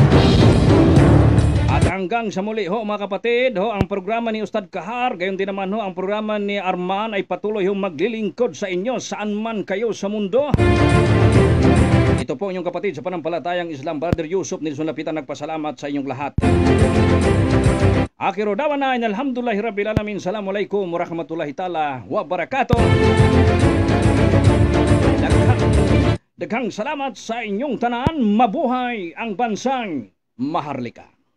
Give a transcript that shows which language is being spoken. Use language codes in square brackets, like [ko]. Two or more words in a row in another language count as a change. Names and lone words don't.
[tl] At hanggang sa muli ho mga kapatid, ang programa ni Ustad Kahar, gayon din naman ang programa ni Arman ay patuloy hong maglilingkod sa inyo saan man kayo sa mundo. Ito po inyong kapatid sa panampalatayang Islam, Brother Yusuf Nilson Lapitan, nagpasalamat sa inyong lahat. [ar] آخر دعوانا الحمد لله رب العالمين. السلام عليكم ورحمة الله تعالى وبركاته. [ceb] Daghang salamat sa inyong tanan. [tl] Mabuhay ang bansang Maharlika.